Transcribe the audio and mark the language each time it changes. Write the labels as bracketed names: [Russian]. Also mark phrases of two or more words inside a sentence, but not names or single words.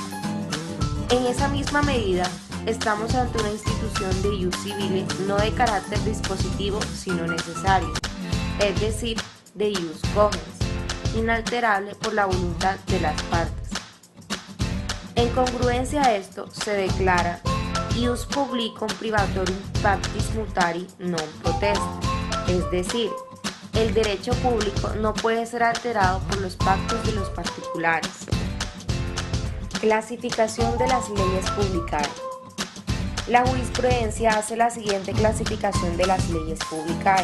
[Spanish] En esa misma medida, estamos ante una institución de [Latin] ius civile [Spanish] no de carácter dispositivo sino necesario, es decir, de [Latin] ius cogens, [Spanish] inalterable por la voluntad de las partes. En congruencia a esto se declara [Latin] ius publicum privatorum pactis mutari non potest, [Spanish] es decir, el derecho público no puede ser alterado por los pactos de los particulares. Clasificación de las leyes publicae. La jurisprudencia hace la siguiente clasificación de las leyes publicae.